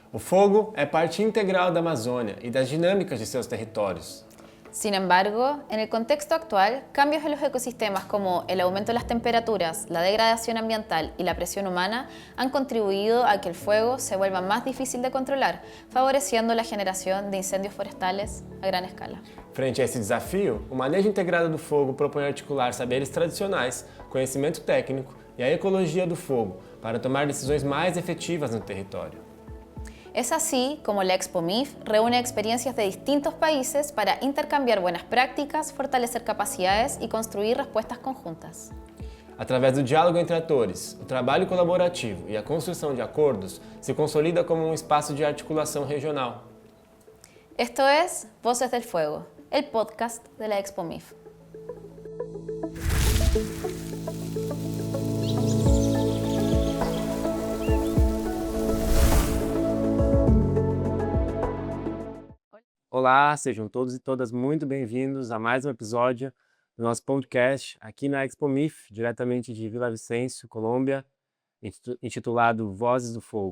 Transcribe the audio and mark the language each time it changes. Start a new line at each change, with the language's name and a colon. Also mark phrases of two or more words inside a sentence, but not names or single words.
Portuguese: O fogo é parte integral da Amazônia y das dinámicas de seus territorios.
Spanish: Sin embargo, en el contexto actual, cambios en los ecosistemas como el aumento de las temperaturas, la degradación ambiental y la presión humana han contribuido a que el fuego se vuelva más difícil de controlar, favoreciendo la generación de incendios forestales a gran escala.
Portuguese: Frente a esse desafio, o manejo integrado do fogo propõe articular saberes tradicionais, conhecimento técnico e a ecologia do fogo para tomar decisões mais efetivas no território.
Spanish: Es así como la Expo MIF reúne experiencias de distintos países para intercambiar buenas prácticas, fortalecer capacidades y construir respuestas conjuntas.
Portuguese: Através do diálogo entre atores, o trabalho colaborativo e a construção de acordos se consolida como um espaço de articulação regional.
Spanish: Esto es Voces del Fuego, el podcast de la Expo MIF.
Portuguese: Olá, sejam todos e todas muito bem-vindos a mais um episódio do nosso podcast aqui na Expo MIF, diretamente de Vila Vicêncio, Colômbia, intitulado Vozes do Fogo.